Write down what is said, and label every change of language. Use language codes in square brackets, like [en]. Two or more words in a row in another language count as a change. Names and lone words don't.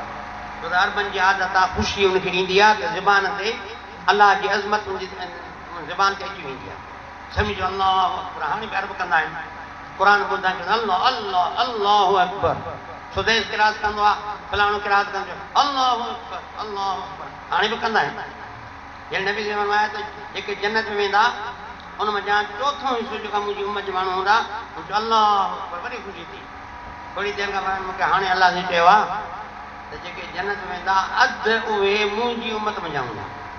[sd] छो त अरबनि जी आदत आहे, ख़ुशी उनखे ईंदी आहे त ज़बान ते अलाह जी अज़मत उनजी ज़बान ते अची वेंदी आहे। [ar] सम्झो الله أكبر. [sd] हाणे बि अरब कंदा आहिनि, क़ुर ॿुधंदा आहिनि, [ar] الله الله الله أكبر. [sd] सुदेश किरात कंदो आहे, फलाणो किरात कंदो, [ar] الله أكبر الله أكبر. [sd] हाणे बि कंदा आहिनि। जॾहिं नबी फरमाया त जेके जन्नत में वेंदा उन मां ॼाण चोथों हिसो जेका मुंहिंजी उम्मत जा माण्हू हूंदा, [ar] الله أكبر. [sd] वरी ख़ुशी थी। थोरी देरि खां पोइ मूंखे हाणे अलाह ने चयो आहे त जेके जन्नत में वेंदा अधु उहे मुंहिंजी उम्मत में जा हूंदा।